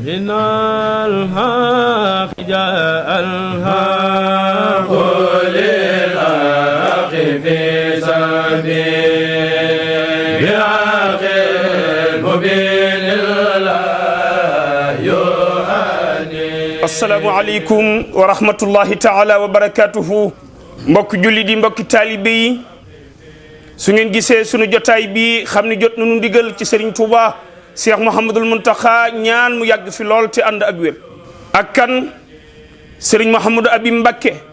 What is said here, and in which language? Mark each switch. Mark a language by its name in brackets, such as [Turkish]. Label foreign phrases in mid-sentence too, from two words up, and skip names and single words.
[Arabic] من الحق جاء الحق للحق في سبيل الحق المبين السلام عليكم ورحمة الله تعالى وبركاته [Wolof] mbokk julli di mbokki taalibe yi su ngeen gisee sunu jotaay bi xam ni jot nañu ndigal ci Serigne Touba Cheikh Mouhamadul Mountakha ñaan mu yàgg fi lool te ànd ak wér ak kan Serigne Mouhamadou Abi Mbacké